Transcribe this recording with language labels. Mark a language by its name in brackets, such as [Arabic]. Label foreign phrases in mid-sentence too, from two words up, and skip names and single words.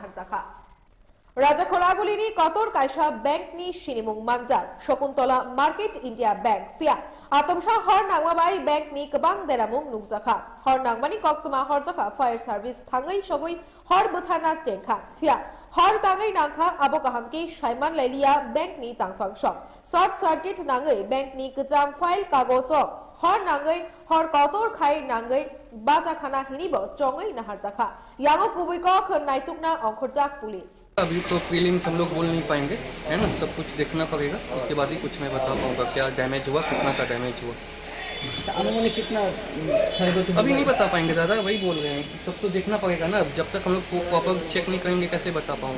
[Kok Borok] হারজাখা রাজকড়াগুলিনি কতর কাইসা ব্যাংক নি সিনিমুং মানজার শকুন্তলা মার্কেট ইন্ডিয়া ব্যাংক ফিয়া আতমসা হর নাংমাবাই ব্যাংক নি কবাং দেরামুং নুকজাখা হর নাংমানি কক্তমা হরজাখা [English] fire service [Kok Borok] থাঙ্গই সগই হর বুথানা চেংখা ফিয়া हर तांगै नांखा आबो काहामकी साइमान लाइलिया बैंक नि तांगफां सम [English] short circuit [Kok Borok] नांगै बैंक नि गजाम फाइल कागज हर नांगै हर कतोर खाइ नांगै बाजा खाना हिनिबो चंगै नहार जाखा यांगो कुबैको खनाइतुकना अंखरजाक पुलिस। [Hindi] अभी तो प्रीलिम्स हम लोग बोल नहीं पाएंगे, है ना, सब कुछ देखना पड़ेगा, उसके बाद ही कुछ मैं बता पाऊंगा क्या डैमेज हुआ, कितना का डैमेज हुआ। अनुमानिक कितना अभी नहीं बता पाएंगे दादा, वही बोल रहे हैं, सब तो देखना पड़ेगा ना, जब तक हम लोग [English] proper check [Hindi] नहीं करेंगे कैसे बता पाऊंगा।